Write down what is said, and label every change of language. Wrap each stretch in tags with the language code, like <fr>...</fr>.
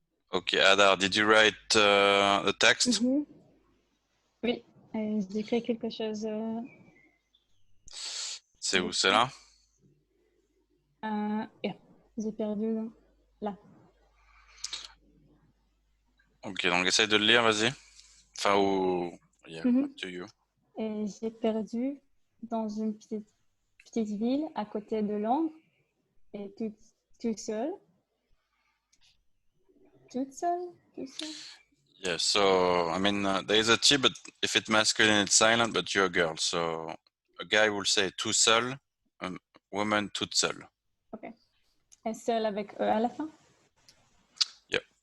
<en>Ok, Adar, did you write the text?</en> <fr>Oui, j'ai écrit quelque chose. C'est où, c'est là? Yeah, j'ai perdu là. Ok, donc essaye de le lire, vas-y. Enfin, ou...</fr> <en>Yeah, up to you.</en> <fr>Et j'ai perdu dans une petite ville à côté de Londres et tout seul. Toute seule?</fr> <en>Yeah, so, I mean, there is a T, but if it's masculine, it's silent, but you're a girl. So, a guy will say tout seul, a woman toute seule.</en> <fr>Ok. Et seul avec E à la fin?</fr> <en>Yep.</en>